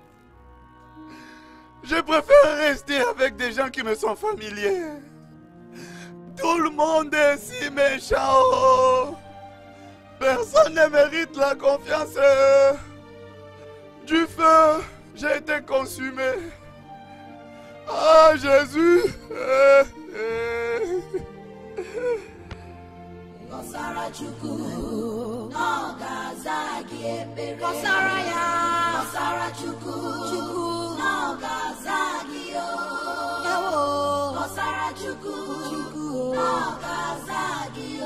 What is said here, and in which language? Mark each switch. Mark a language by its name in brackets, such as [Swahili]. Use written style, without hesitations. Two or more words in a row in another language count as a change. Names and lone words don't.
[French] Je préfère rester avec des gens qui me sont familiers. Tout le monde est si méchant. Personne ne mérite la confiance. Du feu, j'ai été consumé. Ah, Jésus. [Igbo] Kọsara Chukwu n'ọgaza gị ekpere. Kọsara ya. Kọsara Chukwu n'ọgaza gị o. Kọsara Chukwu n'ọgaza gị o.